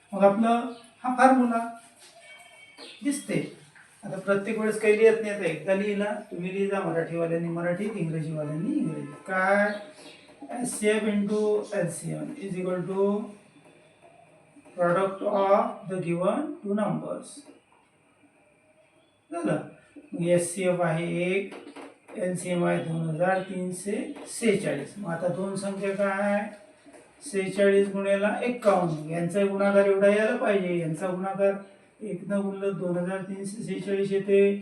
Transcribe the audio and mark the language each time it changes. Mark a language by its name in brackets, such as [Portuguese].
[Marathi] मग आपलं हा फॉर्म्युला दिसते. आता प्रत्येक वेळेस काही लिहित नाही. आता एकदा लिहिला तुम्ही लिहिजा मराठीवाल्यांनी मराठीत इंग्रजीवाल्यांनी इंग्रजी. [English] काय HCF into LCM is equal to product of the given two numbers. [Marathi] झालं. HCF आहे 1 LCM आहे 2346. मग आता दोन संख्या काय 46 गुणेला 51 यांचा गुणाकार एवढा यायला पाहिजे. यांचा गुणाकार 1 न गुणलं 2346 येते.